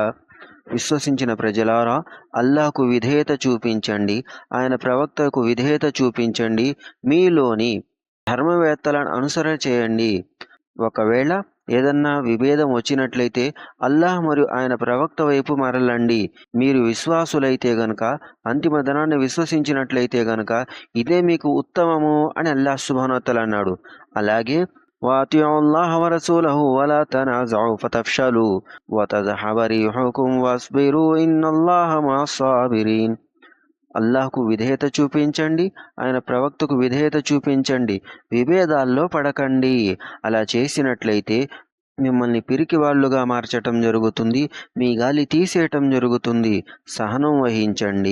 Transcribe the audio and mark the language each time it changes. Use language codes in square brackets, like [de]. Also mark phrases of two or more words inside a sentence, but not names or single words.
[te] విశ్వసించిన ప్రజలారా, అల్లాహ్కు విధేయత చూపించండి, ఆయన ప్రవక్తకు విధేయత చూపించండి, మీలోని ధర్మవేత్తలను అనుసరణ చేయండి. ఒకవేళ ఏదన్నా విభేదం వచ్చినట్లయితే అల్లాహ్ మరియు ఆయన ప్రవక్త వైపు మరలండి. మీరు విశ్వాసులైతే గనక, అంతిమ దినాన్ని విశ్వసించినట్లయితే గనక ఇదే మీకు ఉత్తమము అని అల్లాహ్ [ar] سبحانه وتعالى [te] అన్నాడు. [ar] అలాగే وَأَطِيعُوا اللَّهَ وَرَسُولَهُ وَلَا تَنَازَعُوا فَتَفْشَلُوا وَتَذْهَبَ رِيحُكُمْ وَاصْبِرُوا إِنَّ اللَّهَ مَعَ الصَّابِرِينَ. [te] అల్లాహ్కు విధేయత చూపించండి, ఆయన ప్రవక్తకు విధేయత చూపించండి, విభేదాల్లో పడకండి. అలా చేసినట్లయితే మిమ్మల్ని పిరికి వాళ్ళుగా మార్చటం జరుగుతుంది, మీ గాలి తీసేయటం జరుగుతుంది. సహనం వహించండి.